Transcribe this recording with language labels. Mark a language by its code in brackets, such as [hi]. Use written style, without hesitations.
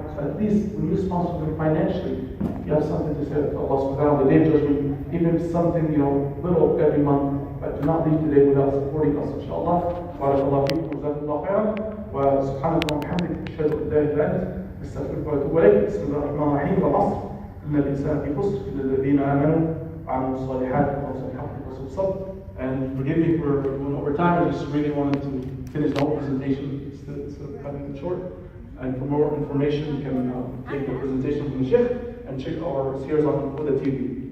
[en] So at least when you sponsor them financially, you have something to say to Allah subhanahu wa ta'ala on the day of judgment, even if something, little every month. But do not leave today without supporting us, [ar] inshallah. Barakallahu feekum, jazakumullahu khairan, wa subhanahu wa bihamdihi, ashhadu an la ilaha illa anta, استغفرك واتوب اليك. بسم الله الرحمن الرحيم. والعصر إن الإنسان في خسر إلا الذين آمنوا وعملوا الصالحات وتواصوا بالحق وتواصوا بالصبر. [en] And forgive me for going over time. I just really wanted to finish the whole presentation instead of cutting it short. And for more information, you can take the presentation from the Sheikh and check our series on Huda TV.